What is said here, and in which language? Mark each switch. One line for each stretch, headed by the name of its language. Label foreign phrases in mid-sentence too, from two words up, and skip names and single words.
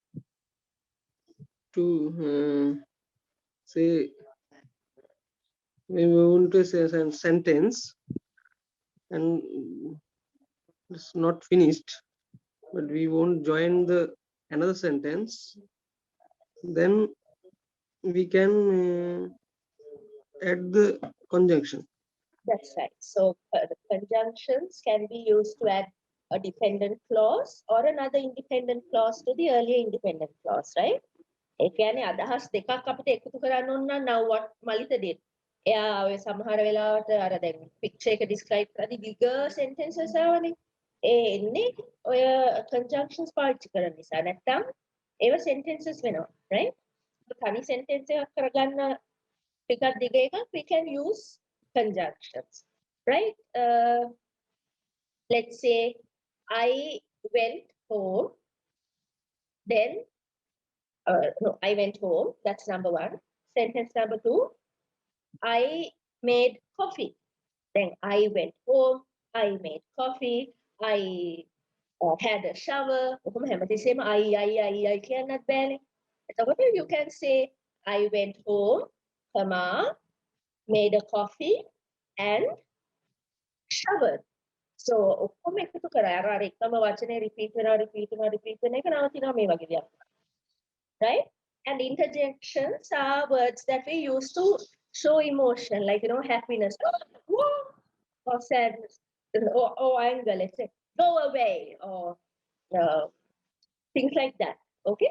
English: to say a sentence and it's not finished, but we won't join another sentence, then we can add the conjunction. That's right. So the conjunctions can be used to add a dependent clause or another independent clause to the earlier independent clause, right?
Sinhala: ඒ කියන්නේ අදහස් දෙකක් අපිට එකතු කරන්න ඕන නම්
English: now what මලිත did.
Sinhala: එයා ඔය සමහර වෙලාවට අර දැන් picture එක describe කරද්දී
English: bigger sentences
Sinhala: ආවනේ. ඒ එන්නේ ඔය conjunctions පාවිච්චි කරන නිසා. නැත්තම් ඒව sentences වෙනවා, right? තනි sentence එකක් කරගන්න ටිකක් දිග එකක්
English: we can use conjunctions, right? Let's say I went home Then, no, I went home. That's number one. Sentence number two, I made coffee. Then I went home. I made coffee. I had a shower.
Sinhala: ඔහොම හැමතිස්සෙම I කියන්නත් බෑනේ.
English: එතකොට you can say I went home, comma, made a coffee and showered.
Sinhala: So ඔක්කොම එකතු කරා. අර එකම වචනේ repeat වෙන එක නවතිනවා මේ වගේ දෙයක්.
English: Right? And interjections are words that we use to show emotion, like, happiness, or sadness, or anger, let's say, go away, or things like that. Okay?